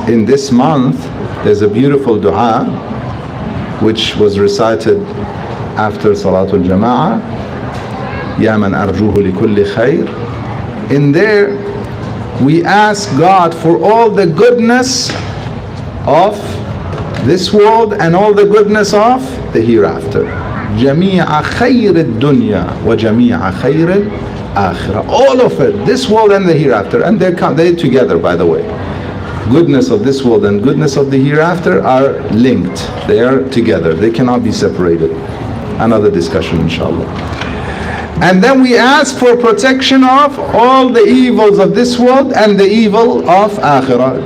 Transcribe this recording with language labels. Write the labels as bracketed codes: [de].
[en] In this month, there's a beautiful dua which was recited after Salatul Jama'ah. [ar] Ya man arjuhu likulli khair. [en] In there, we ask God for all the goodness of this world and all the goodness of the hereafter. [ar] جميع خير الدنيا وجميع خير الآخرة. [en] All of it, this world and the hereafter, and they're together, by the way. Goodness of this world and goodness of the hereafter are linked. They are together. They cannot be separated. Another discussion, inshallah. And then we ask for protection of all the evils of this world and the evil of akhirah.